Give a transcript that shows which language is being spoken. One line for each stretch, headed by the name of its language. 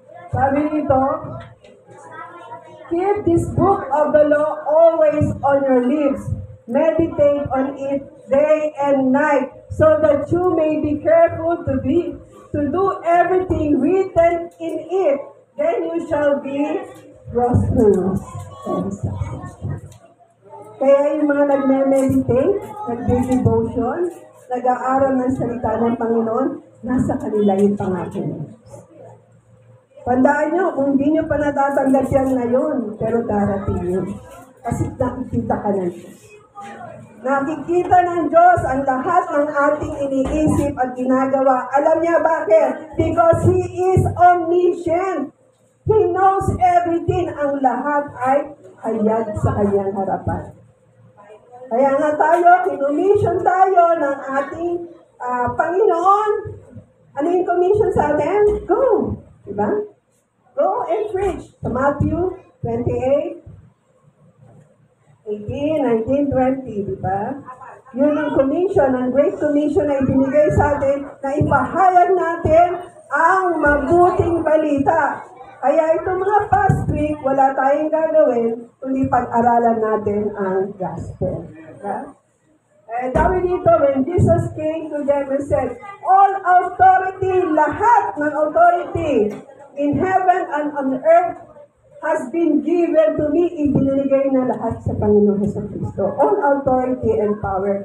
Filipino: Sabi nito,
English: keep this book of the law always on your lips. Meditate on it day and night, so that you may be careful to do everything written in it. Then you shall be prosperous and successful.
Filipino: Kaya yung mga nagme-meditate, nagde-devotion, nag-aaral ng salita ng Panginoon, nasa kanila yung pangako niya. Tandaan nyo, kung hindi nyo pa natatanggap yan ngayon, pero darating yun. Kasi nakikita ka ng Diyos. Nakikita ng Diyos ang lahat ng ating iniisip at ginagawa. Alam niya bakit?
English: Because He is omniscient. He knows everything.
Filipino: Ang lahat ay hayag sa kanyang harapan. Kaya nga tayo, kinumission tayo ng ating Panginoon. Ano yung commission sa atin? Go! Diba?
English: Go and preach.
Filipino: Sa Matthew 28, 18, 19, 20, diba? Yun ang commission, ang great commission na ibinigay sa atin na ipahayag natin ang mabuting balita. Kaya itong mga past week, wala tayong gagawin, kundi pag-aralan natin ang gospel. Diba? Dami dito,
English: when Jesus came to them and said, all authority, lahat ng authority in heaven and on earth has been given to me.
Filipino: Ibinigay na lahat sa Panginoon Jesucristo.
English: All authority and power.